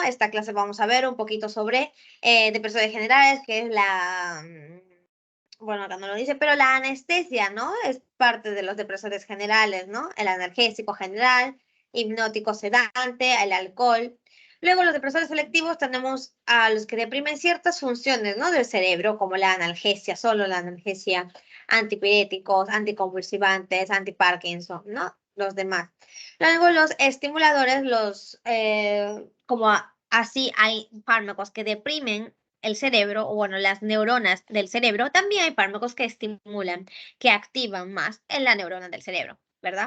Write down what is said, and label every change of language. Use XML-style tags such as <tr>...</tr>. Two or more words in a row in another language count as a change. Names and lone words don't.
<es>Esta clase vamos a ver un poquito sobre depresores generales, que es bueno, acá no lo dice, pero la anestesia, ¿no? Es parte de los depresores generales, ¿no? El analgésico general, hipnótico sedante, el alcohol. Luego, los depresores selectivos tenemos a los que deprimen ciertas funciones, ¿no? Del cerebro, como la analgesia, solo la analgesia, antipiréticos, anticonvulsivantes, antiparkinson, ¿no? Los demás. Luego, los estimuladores, así hay fármacos que deprimen el cerebro, o bueno, las neuronas del cerebro, también hay fármacos que estimulan, que activan más en la neurona del cerebro, ¿verdad?</es>